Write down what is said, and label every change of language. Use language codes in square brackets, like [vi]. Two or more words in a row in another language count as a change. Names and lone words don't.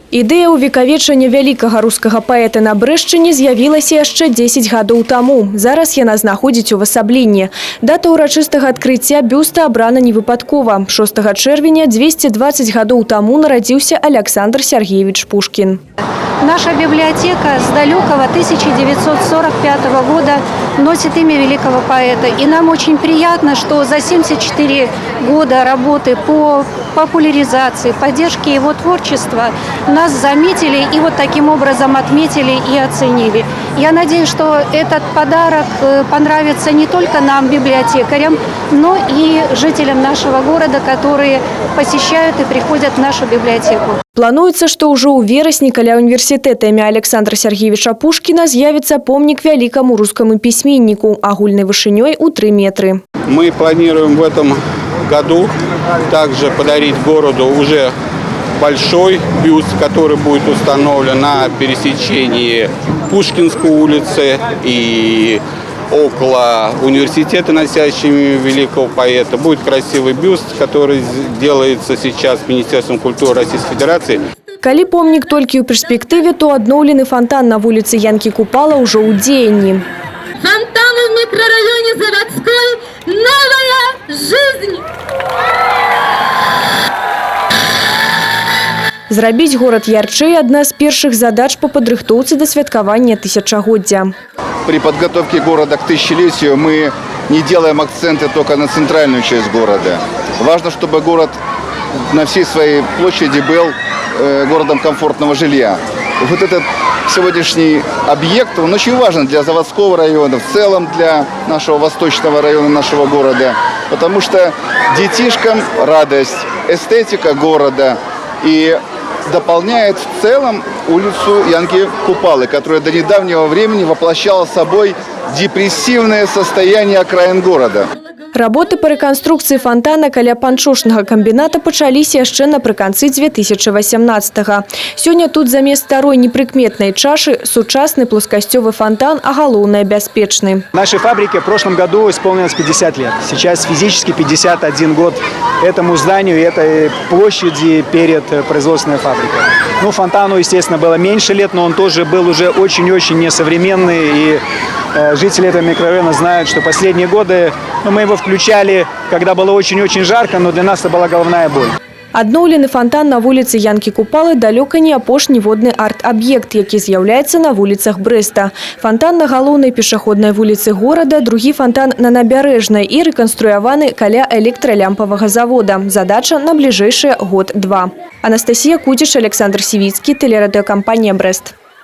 [be] Ідэя ўвекавечання вялікага рускага паэта на Брэшчыне з'явілася яшчэ 10 гадоў таму. Зараз яна знаходзіць увасабленне. Дата ўрачыстага адкрыцця бюста абрана невыпадкова. 6 чэрвеня 220 гадоў таму нарадзіўся Александр Сергеевич Пушкин. [ru] Наша библиотека с далекого 1945 года носит имя великого поэта. И нам очень приятно, что за 74 года работы по популяризации, поддержке его творчества нас заметили и вот таким образом отметили и оценили. Я надеюсь, что этот подарок понравится не только нам, библиотекарям, но и жителям нашего города, которые посещают и приходят в нашу библиотеку. [be] Плануецца, што ўжо ў верасні каля універсітэта імя Александра Сергеевича Пушкина з'явіцца помнік вялікаму рускаму пісьменніку агульнай вышынёй у 3 метры. [ru] Мы планируем в этом году также подарить городу уже большой бюст, который будет установлен на пересечении Пушкинской улицы и около университета, носящими великого поэта. Будет красивый бюст, который делается сейчас Министерством культуры Российской Федерации. [be] Калі помнік толькі ў перспектыве, то адноўлены фонтан на вуліцы Янкі Купала ўжо ў дзеянні. [ru] Фонтаны в микрорайоне Заводской. Новая жизнь! [be] Зрабіць горад ярчэй – одна з першых задач по падрыхтоўцы да святкавання тысячагоддзя. [ru] При подготовке города к тысячелетию мы не делаем акценты только на центральную часть города. Важно, чтобы город на всей своей площади был городом комфортного жилья. Вот этот сегодняшний объект, он очень важен для Заводского района, в целом для нашего восточного района нашего города. Потому что детишкам радость, эстетика города и дополняет в целом улицу Янки Купалы, которая до недавнего времени воплощала собой депрессивное состояние окраин города. [be] Работы по рэканструкцыі фонтана каля панчошнага камбіната пачаліся яшчэ напрыканцы 2018-го. Сёння тут замест старой непрыкметнай чашы сучасны плоскасцёвы фонтан, а галоўнае бяспечны. [ru] Нашей фабрике в прошлом году исполнилось 50 лет. Сейчас физически 51 год этому зданию и этой площади перед производственной фабрикой. Ну, фонтану, естественно, было меньше лет, но он тоже был уже очень-очень несовременный. И жители этого микрорайона знают, что последние годы мы его включали, когда было очень-очень жарко, но для нас это была головная боль. [be] Адноўлены фонтан на вуліцы Янкі Купалы далёка не апошні водны арт-аб'ект, які з'яўляецца на вуліцах Брэста. Фонтан на галоўнай пешаходнай вуліцы горада, другі фонтан на набярэжнай і рэканструяваны каля электралямпавага завода. Задача на бліжэйшыя год-два. Анастасія Кудзіш, Александр Сівіцкі, тэлерадыёкампанія Брэст.